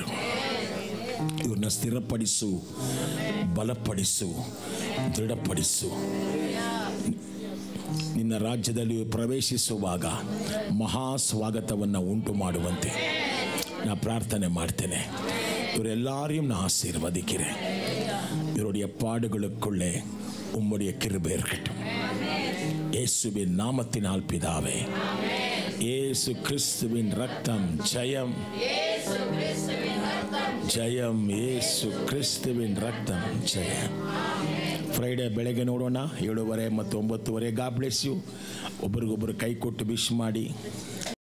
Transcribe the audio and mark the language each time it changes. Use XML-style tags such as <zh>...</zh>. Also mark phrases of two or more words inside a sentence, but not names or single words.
<kn>ಇವ್ರನ್ನ ಸ್ಥಿರಪಡಿಸು, ಬಲಪಡಿಸು, ದೃಢಪಡಿಸು. ನಿನ್ನ ರಾಜ್ಯದಲ್ಲಿ ಪ್ರವೇಶಿಸುವಾಗ ಮಹಾ ಸ್ವಾಗತವನ್ನು ಉಂಟು ಮಾಡುವಂತೆ ನಾ ಪ್ರಾರ್ಥನೆ ಮಾಡ್ತೇನೆ.</kn> <ta>ಇವರೆಲ್ಲரையும் நான் ஆசீர்வதிக்கிறேன். இவருடைய பாடுகளுக்குள்ளே உம்முடைய கிருபை இருக்கட்டும். இயேசுவின் நாமத்தினால் பிதாவே. இயேசு கிறிஸ்துவின் ரத்தம் ஜெயம், ஜெயம். இயேசு கிறிஸ்துவின் ரத்தம்</ta> <kn>ಜಯಂ. ಫ್ರೈಡೇ ಬೆಳಗ್ಗೆ ನೋಡೋಣ 7:30 ಮತ್ತು 9:30.</kn> <en>God bless you.</en> <kn>ಒಬ್ರಿಗೊಬ್ಬರು ಕೈ ಕೊಟ್ಟು ವಿಶ್ ಮಾಡಿ.</kn>